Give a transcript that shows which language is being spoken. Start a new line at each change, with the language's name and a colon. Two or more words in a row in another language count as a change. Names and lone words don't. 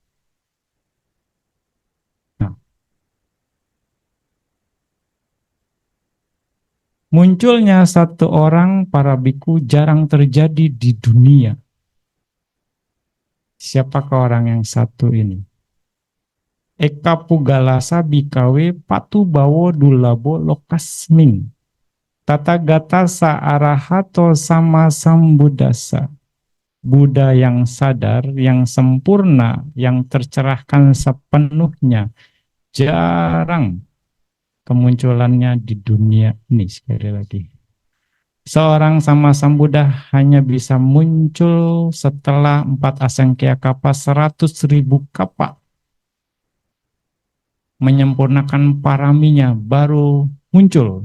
Indonesian: Nah, munculnya satu orang para biku jarang terjadi di dunia. Siapakah orang yang satu ini?
Pali: Eka Pugalasa Bikawe Patu Bawo Dulabo Lokasming. Tathagata Saarahato Sama Sambuddhasa.
Indonesian: Buddha yang sadar, yang sempurna, yang tercerahkan sepenuhnya, jarang kemunculannya di dunia ini. Sekali lagi, seorang
Pali: sama Sambuddha
Indonesian: hanya bisa muncul setelah 4
Pali: asangkaya kapa
Indonesian: 100.000 kapa menyempurnakan paraminya baru muncul.